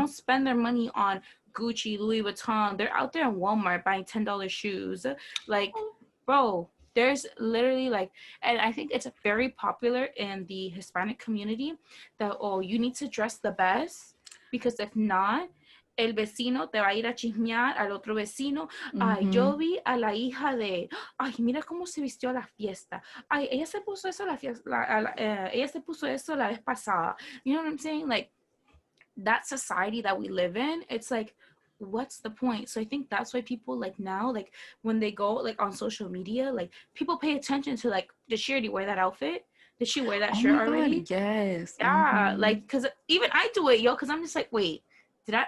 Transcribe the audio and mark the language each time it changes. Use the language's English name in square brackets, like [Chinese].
[English] don't spend their money on Gucci, Louis Vuitton. They're out there in Walmart buying $10 shoes. Like, bro, There's literally like, and I think it's very popular in the Hispanic community that, oh, you need to dress the best, because if not, [Spanish] el vecino te va a ir a chismear al otro vecino. Ay, yo vi a la hija de, ay, mira cómo se vistió a la fiesta. Ay, ella se puso eso la fiesta, ella se puso eso la vez pasada. [English] You know what I'm saying? Like, that society that we live in, it's like, what's the point? So I think that's why people like now, like when they go like on social media, like people pay attention to like, did she already wear that outfit? Did she wear that Oh shirt my God, already? yes. Yeah, like, because even I do it, yo, because I'm just like, wait, did I?